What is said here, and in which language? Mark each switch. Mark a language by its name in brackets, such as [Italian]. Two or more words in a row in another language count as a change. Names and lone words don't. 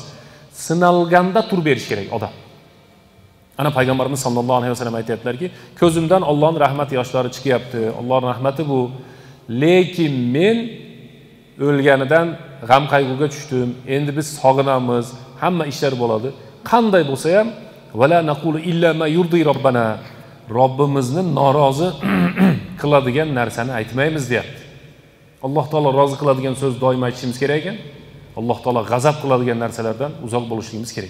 [Uzbek] Sinalganda turib berish kerak odam. Ana Payg'ambarimiz [Arabic] صلى الله عليه وسلم [Uzbek] aytayaptilarki, ko'zimdan Allohning rahmat yoshlari chiqyapti. Allohning rahmati bu. Lekin men o'lganidan g'am qayg'uga tushdim. Endi biz sog'inamiz, hamma ishlar bo'ladi. Qanday bo'lsa ham [Arabic] ولا نقول إلا ما يرضي ربنا. [Uzbek] Robbimizni norozi qiladigan narsani aytmaymiz deyapti. Alloh taolo rozi qiladigan so'z doim aytishimiz kerak ekan. Alloh taolo g'azab qiladigan narsalardan uzoq bo'lishimiz kerak.